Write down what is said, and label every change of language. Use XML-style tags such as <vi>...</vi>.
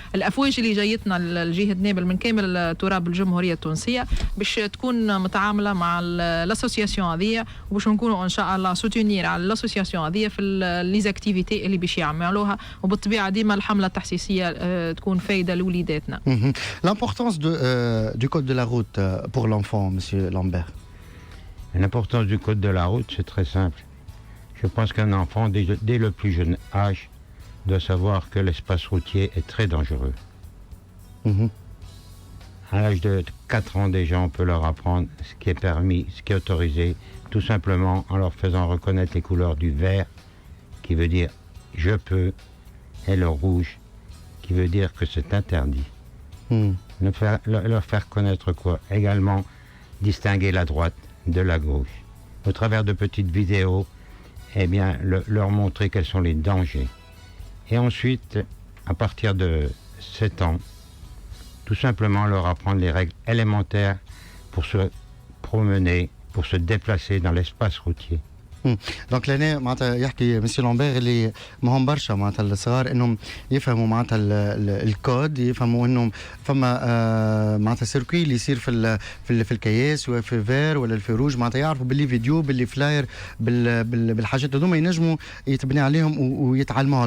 <ar>الافواج اللي جايتنا لجهه نابل من كامل تراب الجمهوريه التونسيه باش تكون متعامله مع الاسوسياسيون هذه، وباش نكونوا ان شاء الله سوتونير على الاسوسياسيون هذه في ليزاكتيفيتي اللي باش يعملوها، وبالطبيعه ديما الحمله التحسيسيه تكون فايده لوليداتنا.</ar> <fr>L'importance du code de la route pour l'enfant, monsieur Lambert. L'importance du code de la route, c'est très simple. Je pense qu'un enfant, dès le plus jeune âge, doit savoir que l'espace routier est très dangereux. À l'âge de 4 ans déjà, on peut leur apprendre ce qui est permis, ce qui est autorisé, tout simplement en leur faisant reconnaître les couleurs du vert, qui veut dire je peux, et le rouge, qui veut dire que c'est interdit. Leur faire connaître quoi? Également distinguer la droite de la gauche. Au travers de petites vidéos, eh bien, leur montrer quels sont les dangers. Et ensuite, à partir de 7 ans, tout simplement leur apprendre les règles élémentaires pour se promener, pour se déplacer dans l'espace routier.</fr> <ar>دونك لهنا معناتها يحكي مسيو لامبير اللي مهم برشا معناتها الصغار انهم يفهموا معناتها الكود، يفهموا انهم فما معناتها سيركوي اللي يصير في الكياس وفي الفير ولا في روج، معناتها يعرفوا باللي فيديو باللي فلاير بالحاجات هذوما ينجموا يتبني عليهم ويتعلموها.</ar>